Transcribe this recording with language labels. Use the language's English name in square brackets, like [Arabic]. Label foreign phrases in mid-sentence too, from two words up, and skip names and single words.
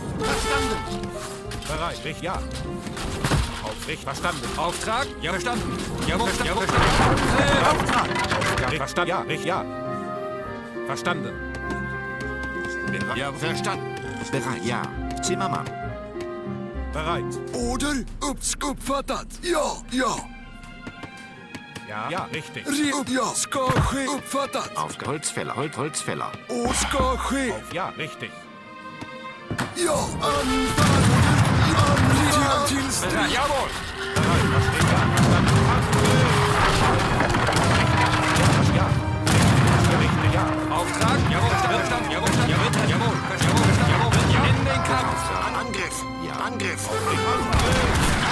[German] Verstanden. Bereit. Richtig. Ja. Auf. Richtig. Verstanden. Auftrag? Ja, verstanden. Jawohl, jawohl, verstanden. Auftrag. Aufgabe. Verstanden. Ja. Richtig. Ja. Verstanden. Ja, Verstanden. Bereit. Ja. Zimmermann. Bereit. [Swedish] Order. Uppfattat. Ja, ja. [German] Ja. Ja. Richtig. [Swedish] Redo. Ja, ska ske. Uppfattat. [German] Auf Holzfäller. Holzfäller. [Swedish] Och ska ske. [German] Auf. Ja. Richtig. [Swedish] Ja, anfall. Anfall till strid. [German] bereit. Jawohl. Bereit. Versteht. Ja. Verstanden. Ja. Richtig. Ja. Auftrag? Jawohl, verstanden. Jawohl, verstanden. Jawohl, jawohl, verstanden. Jawohl, verstanden. In den Kampf. Angriff. Ja. Angriff. Angriff.